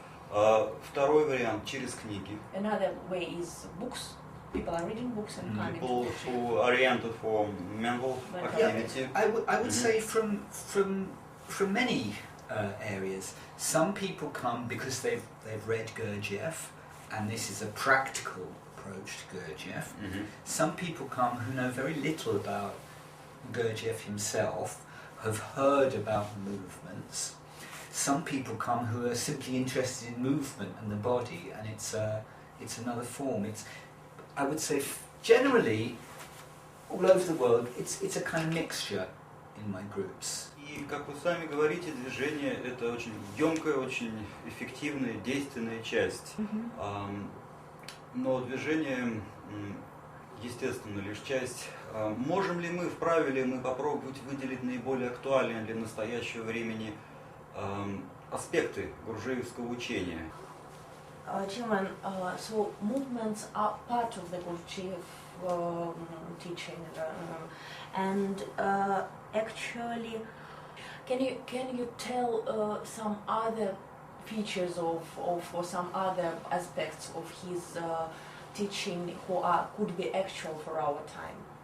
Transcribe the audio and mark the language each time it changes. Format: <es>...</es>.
<ru>Второй вариант через книги.</ru> <en>Another way is books. People are reading books and coming. People who are oriented for mental activity. Yeah, I would say from many areas. Some people come because they've read Gurdjieff, and this is a practical approach to Gurdjieff. Some people come who know very little about Gurdjieff himself, have heard about the movements. Some people come who are simply interested in movement and the body, and it's another form. I would say generally all over the world it's a kind of mixture in my groups.</en> <ru>И, как вы сами говорите, движение – это очень емкая, очень эффективная, действенная часть. Но движение, естественно, лишь часть. Можем ли мы, вправе ли мы попробовать выделить наиболее актуальные для настоящего времени аспекты гурджиевского учения?</ru> <en>Chairman, so movements are part of the Gurdjieff teaching, and actually, can you tell some other features or some other aspects of his teaching could be actual for our time?</en>